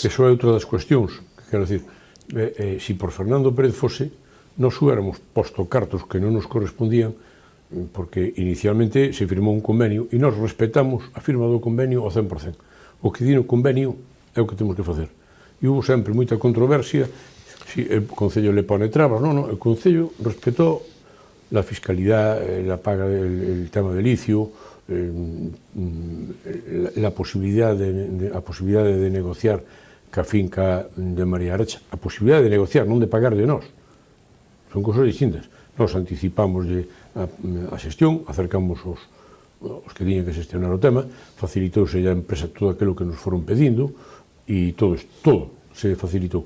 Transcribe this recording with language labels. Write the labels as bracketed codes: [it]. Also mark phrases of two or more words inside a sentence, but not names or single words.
[gl] Que iso é outra das cuestións. Quero dicir, se por Fernando Pérez fose, nós huéramos posto cartos que non nos correspondían, porque inicialmente se firmou un convenio e nós respetamos a firma do convenio ao 100%. O que di no convenio é o que temos que facer. E hubo sempre moita controversia. [es] Si el Concello le pone trabas, no, el Concello respetó la fiscalidad, la paga, el tema del licio, la posibilidad de negociar ca finca de María Arecha, [gl] a posibilidad de negociar, non de pagar de nós. [es] Son cosas distintas. [gl] Nós anticipamos a xestión, acercamos os que tiñan que xestionar o tema, facilitouse a empresa todo aquilo que nos foron pedindo e todo se facilitou.